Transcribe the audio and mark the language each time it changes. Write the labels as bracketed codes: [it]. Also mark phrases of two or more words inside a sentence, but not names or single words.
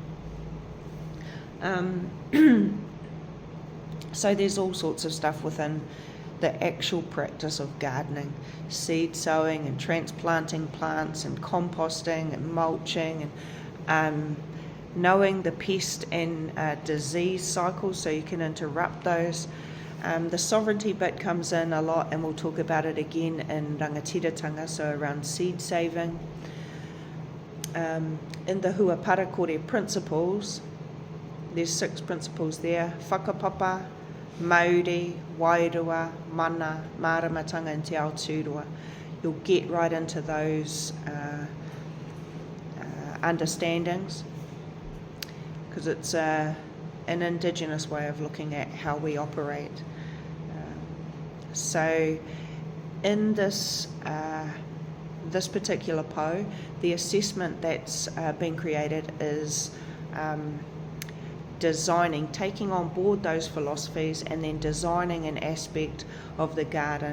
[en] So there's all sorts of stuff within the actual practice of gardening, seed sowing and transplanting plants and composting and mulching and knowing the pest and disease cycles so you can interrupt those. The sovereignty bit comes in a lot, and we'll talk about it again in rangatiratanga, so around seed saving. In the [mi] hua parakore [en] principles, there's 6 principles there: [mi] whakapapa, mauri, wairua, mana, māramatanga and te aotearoa. [en] You'll get right into those understandings, because it's an indigenous way of looking at how we operate. So in this this particular po, the assessment that's been created is taking on board those philosophies and then designing an aspect of the garden.